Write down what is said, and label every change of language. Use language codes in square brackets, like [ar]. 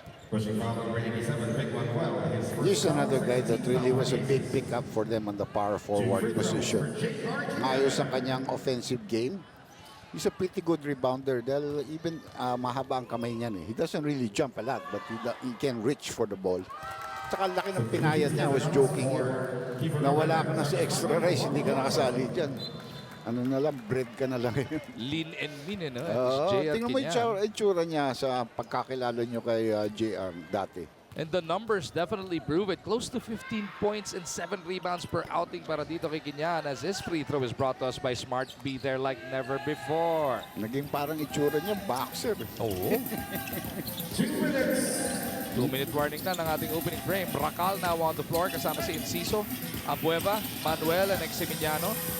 [en] He's another guy that really was a big pickup for them on the power forward position. [tl] Ayos ang kanyang [en] offensive game. He's a pretty good rebounder dahil even [tl] mahaba ang kamay niyan eh. [en] He doesn't really jump a lot but he can reach for the ball. [tl] Tsaka laki ng pinayad niya. [en] I was joking here. [tl] Nawala ka na sa extra race, hindi ka nakasali dyan. Ano na lang, bread ka na lang. [en] Lean and mean, no? [tl] Tingnan mo yung itsura niya sa pagkakilala niyo kay JR dati. [en] And the numbers definitely prove it. Close to 15 points and 7 rebounds per outing [tl] para dito kay [en] Kinyahan as his free throw is brought to us by Smart. Be there like never before. [tl] Naging parang itsura niya, boxer. Oo. [en] 2-minute warning [tl] na ng ating [en] opening frame. Racal now on the floor kasama si Enciso, Abueva, Manuel, and Eximiliano.